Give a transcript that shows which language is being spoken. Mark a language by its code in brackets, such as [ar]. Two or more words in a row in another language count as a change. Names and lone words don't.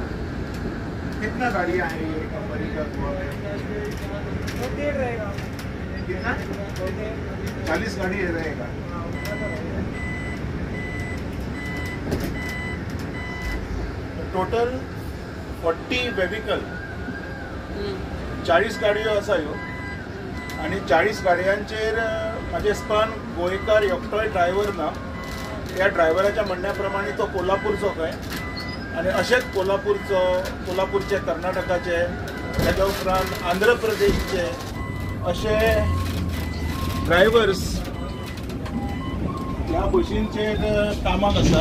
[hi] कितना गाड़ियाँ हैं ये कंपनी का गोवा में? वो देर रहेगा, कितना? 40 गाड़ी रहेगा। [kok] टोटल 40 वेहिकल, 40 गाडयो आसा ह्यो, आणि 40 गाडयांचेर म्हाजे हिसपान गोंयकार एकटोय ड्रायव्हर ना. त्या ड्रायव्हराच्या म्हणण्याप्रमाणे तो कोल्हापूरचो खंय, आणि अशेच कोल्हापूरचे, कर्नाटकाचे, ताच्या उपरांत आंध्र प्रदेशचे असे ड्रायव्हर्स ह्या बशींचेर कामाक आसा.